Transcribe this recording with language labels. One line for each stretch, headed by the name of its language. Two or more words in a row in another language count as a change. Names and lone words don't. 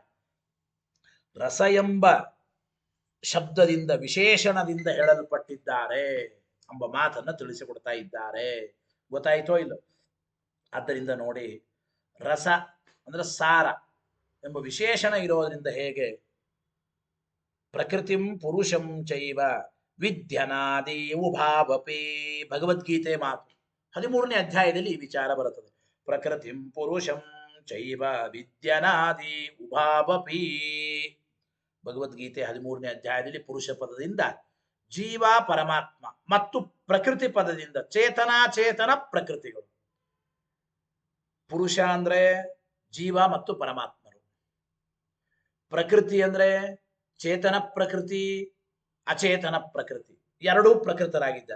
Kannada: ರಸ ಎಂಬ ಶಬ್ದದಿಂದ ವಿಶೇಷಣದಿಂದ ಹೇಳಲ್ಪಟ್ಟಿದ್ದಾರೆ ಎಂಬ ಮಾತನ್ನ ತಿಳಿಸಿಕೊಡ್ತಾ ಇದ್ದಾರೆ. ಗೊತ್ತಾಯ್ತೋ ಇಲ್ಲ? ಆದ್ದರಿಂದ ನೋಡಿ, ರಸ ಅಂದ್ರೆ ಸಾರ ಎಂಬ ವಿಶೇಷಣ ಇರೋದ್ರಿಂದ ಹೇಗೆ
Sanskrit: ಪ್ರಕೃತಿಂ ಪುರುಷಂ ಚೈವ ವಿದ್ಯನಾದಿ ಉಭಾವಪಿ,
Kannada: ಭಗವದ್ಗೀತೆ ಮಾತು 13ನೇ ಅಧ್ಯಾಯದಲ್ಲಿ ಈ ವಿಚಾರ ಬರುತ್ತದೆ.
Sanskrit: ಪ್ರಕೃತಿಂ ಪುರುಷಂ ಚೈವ ವಿದ್ಯನಾದಿ ಉಭಾವಪಿ,
Kannada: ಭಗವದ್ಗೀತೆ 13ನೇ ಅಧ್ಯಾಯದಲ್ಲಿ ಪುರುಷ ಪದದಿಂದ ಜೀವ ಪರಮಾತ್ಮ ಮತ್ತು ಪ್ರಕೃತಿ ಪದದಿಂದ ಚೇತನ ಪ್ರಕೃತಿಗಳು. ಪುರುಷ ಅಂದ್ರೆ ಜೀವ ಮತ್ತು ಪರಮಾತ್ಮರು, ಪ್ರಕೃತಿ ಅಂದ್ರೆ ಚೇತನ ಪ್ರಕೃತಿ ಅಚೇತನ ಪ್ರಕೃತಿ, ಎರಡೂ ಪ್ರಕೃತರಾಗಿದ್ದಾರೆ.